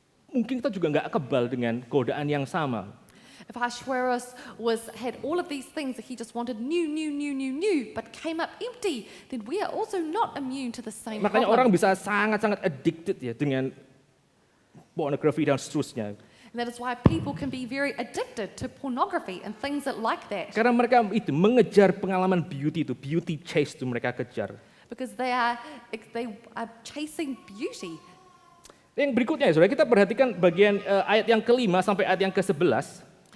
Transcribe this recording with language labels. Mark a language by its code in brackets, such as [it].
[id] Mungkin kita juga nggak kebal dengan godaan yang sama. [en] If Ahasuerus had all of these things that he just wanted new, but came up empty, then we are also not immune to the same [id] Makanya [en] problem. [id] orang bisa sangat-sangat addicted ya dengan pornografi dan seterusnya. [en] And that is why people can be very addicted to pornography and things that like that. [id] Karena mereka itu mengejar pengalaman [en] beauty chase [id] itu mereka kejar. [en] Because they are chasing beauty. [id] Yang berikutnya ya saudara, kita perhatikan bagian ayat yang kelima sampai ayat yang ke-11.